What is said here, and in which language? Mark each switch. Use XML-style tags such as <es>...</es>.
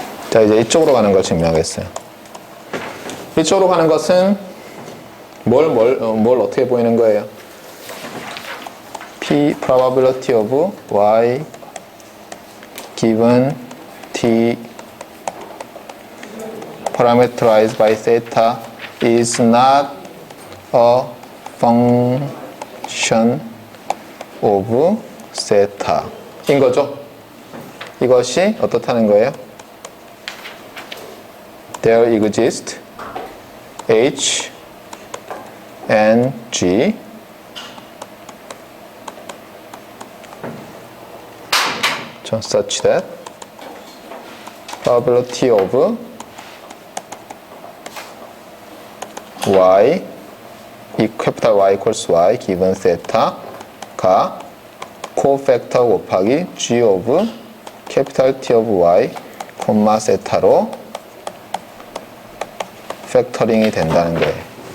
<ko>자, 이제 이쪽으로 가는 걸 증명하겠어요. 이쪽으로 가는 것은 뭘 어떻게 보이는 거예요?</ko> <en>P probability of y given t parameterized by theta is not a function of theta</en> <ko>인 거죠. 이것이 어떻다는 거예요?</ko> <en>There exists H and G such that probability of</en> <ko>y 이 캐피탈</ko> <en>Y equals Y given theta</en> <ko>가 코팩터 곱하기 G of 캐피탈 T of Y 콤마 세타로 팩터링이 된다는 거예요.</ko>